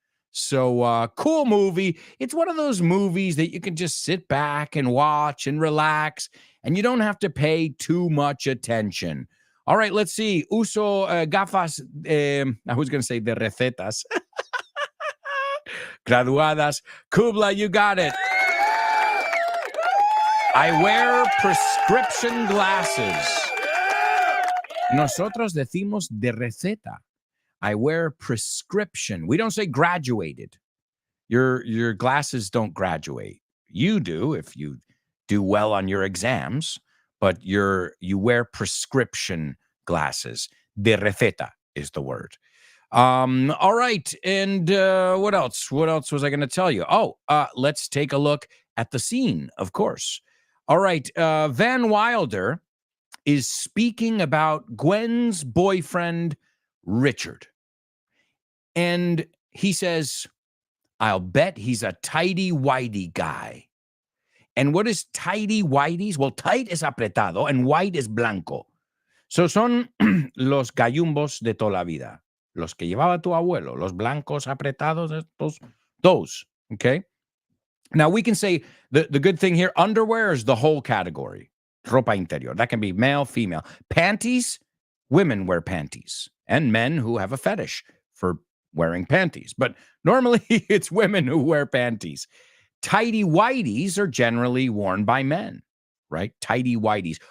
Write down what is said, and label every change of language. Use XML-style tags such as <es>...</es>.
<en>So, cool movie. It's one of those movies that you can just sit back and watch and relax, and you don't have to pay too much attention. All right, let's see.</en> <es>Uso gafas,</es> <en>I was going to say</en> <es>de recetas.</es> <en>Graduadas. Kubla, you got it. I wear prescription glasses.</en> <es>Nosotros decimos de receta.</es> <en>I wear prescription. We don't say graduated. Your glasses don't graduate. You do if you do well on your exams, but you wear prescription glasses.</en> <es>De receta</es> <en>is the word. All right. And what else? What else was I going to tell you? Let's take a look at the scene, of course. All right. Van Wilder is speaking about Gwen's boyfriend, Richard. And he says, I'll bet he's a tighty-whitey guy. And what is tighty-whities? Well, tight</en> <es>es apretado</es> <en>and white</en> <es>es blanco. So son los gallumbos de toda la vida. Los que llevaba tu abuelo, los blancos apretados,</es> <en>those, okay? Now, we can say the good thing here, underwear is the whole category.</en> <es>Ropa interior.</es> <en>That can be male, female. Panties, women wear panties. And men who have a fetish for wearing panties. But normally, it's women who wear panties. Tighty-whities are generally worn by men, right? Tighty-whities.</en>